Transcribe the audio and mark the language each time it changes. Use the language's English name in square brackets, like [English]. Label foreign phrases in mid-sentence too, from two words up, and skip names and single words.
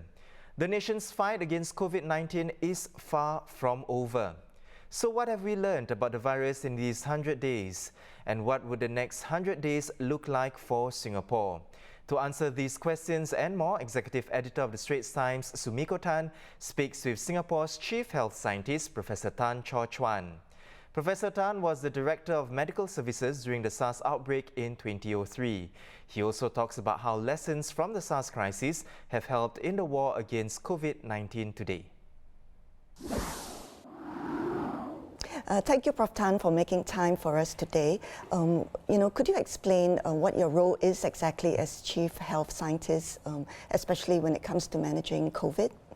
[English] The nation's fight against COVID-19 is far from over. So what have we learned about the virus in these 100 days? And what would the next 100 days look like for Singapore? To answer these questions and more, Executive Editor of the Straits Times, Sumiko Tan, speaks with Singapore's Chief Health Scientist, Professor Tan Chaw Chuan. Professor Tan was the Director of Medical Services during the SARS outbreak in 2003. He also talks about how lessons from the SARS crisis have helped in the war against COVID-19 today. Thank you, Prof. Tan, for making time for us today. Could you explain what your role is exactly as Chief Health Scientist, especially when it comes to managing COVID?